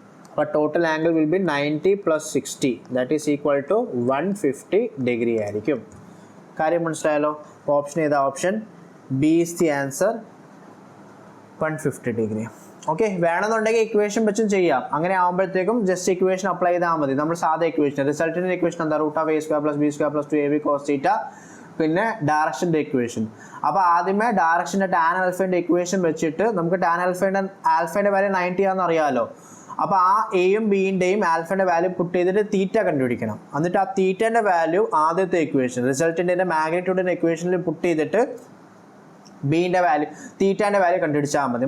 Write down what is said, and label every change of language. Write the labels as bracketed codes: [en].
[ml] അപ്പോൾ [en] total angle will be 90 + 60, that is equal to 150 degree [ml] ആയിരിക്കും. കാര്യം മനസ്സിലായല്ലോ? ഓപ്ഷൻ ഏതാ? [en] Option B is the answer, 150 degree. [ml] Okay, വേണമെന്നുണ്ടെങ്കിൽ ഇക്വേഷൻ വെച്ചും ചെയ്യാം. അങ്ങനെ ആകുമ്പോഴത്തേക്കും ജസ്റ്റ് ഇക്വേഷൻ അപ്ലൈ ചെയ്താൽ മതി. നമ്മൾ സാധാ ഇക്വേഷൻ, റിസൾട്ടിൻ്റെ ഇക്വേഷൻ എന്താ? √(a² + b² + 2ab cos θ, പിന്നെ ഡയറക്ഷൻ്റെ ഇക്വേഷൻ. അപ്പോൾ ആദ്യമേ ഡയറക്ഷൻ്റെ ടാൻ ആൽഫേൻ്റെ ഇക്വേഷൻ വെച്ചിട്ട് നമുക്ക് ടാൻ ആൽഫേൻ്റെ വാല്യൂ 90 ആണെന്ന് അറിയാമല്ലോ. അപ്പോൾ ആ എയും ബിൻ്റെയും ആൽഫേൻ്റെ വാല്യൂ പുട്ട് ചെയ്തിട്ട് തീറ്റ കണ്ടുപിടിക്കണം. എന്നിട്ട് ആ തീറ്റേൻ്റെ വാല്യൂ ആദ്യത്തെ ഇക്വേഷൻ റിസൾട്ടിൻ്റെ മാഗ്നിറ്റ്യൂഡിൻ്റെ ഇക്വേഷനിൽ പുട്ട് ചെയ്തിട്ട് ബിൻ്റെ വാല്യൂ തീറ്റേൻ്റെ വാല്യൂ കണ്ടുപിടിച്ചാൽ മതി.